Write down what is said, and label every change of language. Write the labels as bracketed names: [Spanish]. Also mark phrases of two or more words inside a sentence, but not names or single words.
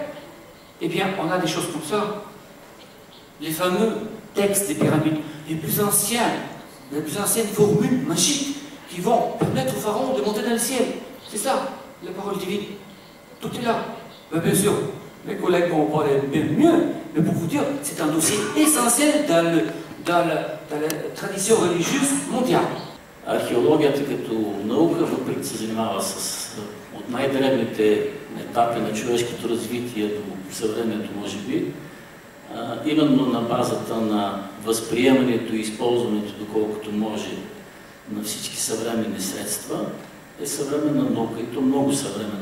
[French] Eh bien, on a des choses comme ça. Les fameux textes des pyramides, les plus anciennes formules magiques qui vont permettre au pharaon de monter dans le ciel. C'est ça, la parole divine. Tout est là. Mais bien sûr, mes collègues vont en parler bien mieux, mais pour vous dire, c'est un dossier essentiel dans la tradition religieuse mondiale. [Bulgarian] Археологията като наука, въпреки се занимава от най-древните етапи на човешкото развитие до съвремието, може би, именно на базата на възприемането и използването, доколкото може, на всички съвременни средства, е съвременна наука, и то много съвременна.